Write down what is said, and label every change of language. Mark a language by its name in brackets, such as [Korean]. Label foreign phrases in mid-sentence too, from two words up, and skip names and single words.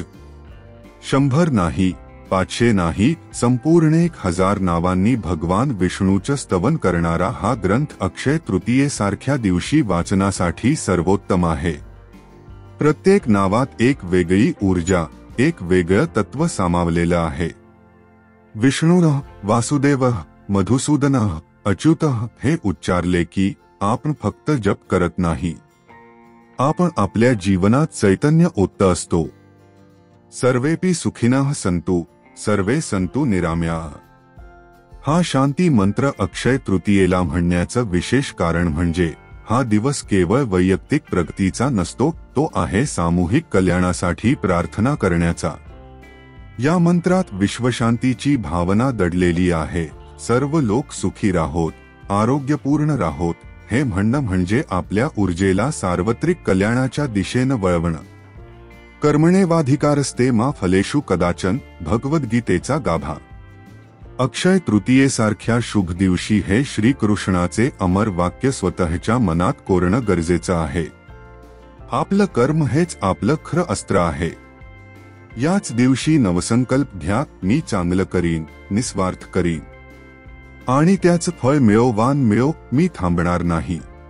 [Marathi] 100 नाही, 500 नाही, संपूर्ण 1000 नावांनी भगवान विष्णूचं स्तवन करणारा हा ग्रंथ अक्षय तृतीयेसारख्या दिवशी वाचनासाठी सर्वोत्तम आहे. प्रत्येक नावात एक वेगळी ऊर्जा, एक वेगळं तत्व सामावलेलं आहे. विष्णुः, वासुदेवः, मधुसूदनः, अच्युतः हे उच्चारले की आपण फक्त जप करत नाही, आपण आपल्या जीवनात चैतन्य ओतत असतो. [Sanskrit] सर्वेपि सुखिनः सन्तु, सर्वे सन्तु निरामयाः [Marathi] हा शांती मंत्र अक्षय तृतीयेला म्हणण्याचं विशेष कारण म्हणजे हा दिवस केवळ वैयक्तिक प्रगतीचा नसतो, तो आहे सामूहिक कल्याणासाठी प्रार्थना करण्याचा. या मंत्रात विश्वशांतीची भावना दडलेली आहे. सर्व लोक सुखी राहोत, आरोग्यपूर्ण राहोत हे म्हणणं म्हणजे आपल्या ऊर्जेला सार्वत्रिक कल्याणाच्या दिशेनं वळवणं. [Sanskrit] कर्मणेवाधिकारस्ते मा फलेषु कदाचन [Marathi] भगवद्गीतेचा गाभा. अक्षय तृतीयेसारख्या शुभ दिवशी हे श्रीकृष्णाचे अमर वाक्य स्वतःच्या मनात कोरणं गरजेचं आहे. आपलं कर्म हेच आपलं खरं अस्त्र आहे. याच दिवशी नवसंकल्प घ्या, मी चांगलं करीन, निस्वार्थ करीन आणि त्याचं फळ मिळो, मी थांबणार नाही.